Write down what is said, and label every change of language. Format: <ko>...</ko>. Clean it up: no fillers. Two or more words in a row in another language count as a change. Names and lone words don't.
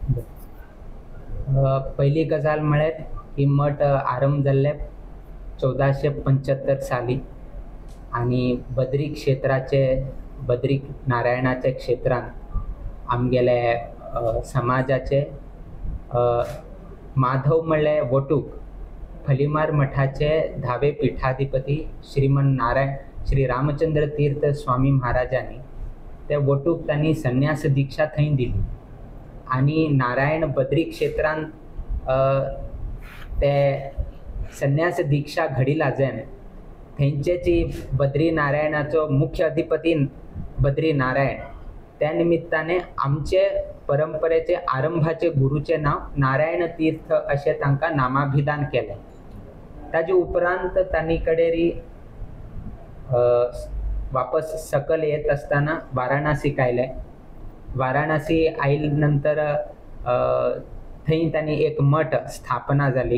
<kok>पहिली गजाल म्हळ्यार ही मठ आरंभ जाल्ले 1475 साली आणि बद्री क्षेत्राचे बद्री नारायणाचे क्षेत्रान आमगेले समाजाचे माधव म्हणले वटूक फलीमार मठाचे धावे पीठाधिपती श्रीमन नारायण श्री रामचंद्र तीर्थ स्वामी महाराजांनी ते वटूक त्यांनी संन्यास दीक्षा थंय दिली आणि नारायण बद्री क्षेत्रान ते संन्यास दीक्षा घडी लाजेन थंयचे जी बद्री नारायणाचो मुख्य अधिपती बद्री नारायण त्या निमित्ताने आमचे परंपरेचे आरंभाचे गुरुचे नाव नारायण तीर्थ असे तांकां नामाभिधान केले। ताजे उपरांत तांणी कडेरी वापस सकल येत असताना वाराणसी आयले। वाराणसी आयले नंतर थंय तांणी एक मठ स्थापना जाली।</kok>